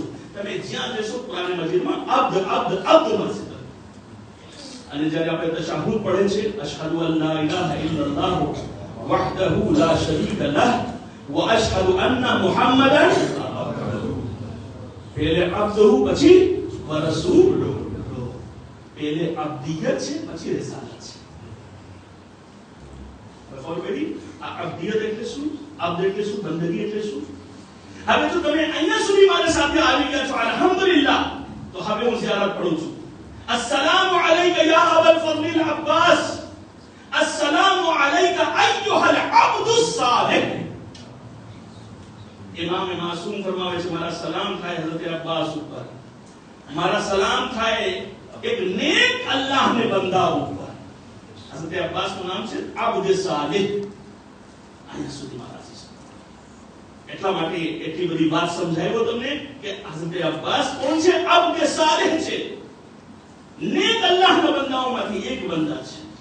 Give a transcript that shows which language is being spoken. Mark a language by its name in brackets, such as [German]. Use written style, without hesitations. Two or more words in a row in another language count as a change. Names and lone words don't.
[Gujarati] તમે જ્યાં જશો કુરાન મજીદમાં અબ્દ મળશે. અને જ્યારે આપણે તશહુદ પઢે છે, [Arabic] أشهد ألا إله إلا الله وحده لا شريك له و أشهد أن محمدا, [Gujarati] પહેલે અબ્દહુ પછી [Arabic] و رسوله. [Hindi] पहले अब्दियत [Gujarati] છે પછી રિસાલત છે। બરાબર બેડી આ અબ્દિયત એટલે શું, અબ્દ એટલે શું, બંદગી એટલે શું। હવે જો તમે અહીંયા સુધી મારી સાથે આવી ગયા છો અલ્હમ્દુલિલ્લાહ, તો હવે હું ઝિયારત પઢું છું। [Arabic] السلام عليك يا أبا الفضل العباس, السلام عليك أيها العبد الصالح. [Gujarati] ઇમામ માસૂમ ફરમાવે છે મારા સલામ થાય હઝરત અબ્બાસ ઉપર, મારા સલામ થાય એક નેક અલ્લાહને બંદા ઉપર। હઝરત અબ્બાસ નું નામ છે અબ્દ સાલિહ। અહીંયા સુધી મારા એટલા માટે એટલી બધી વાત સમજાવ્યો તમને કે હઝરત અબ્બાસ કોણ છે, અબ્દ સાલિહ છે, નેક અલ્લાહના બંદાઓમાંથી એક બંદા છે।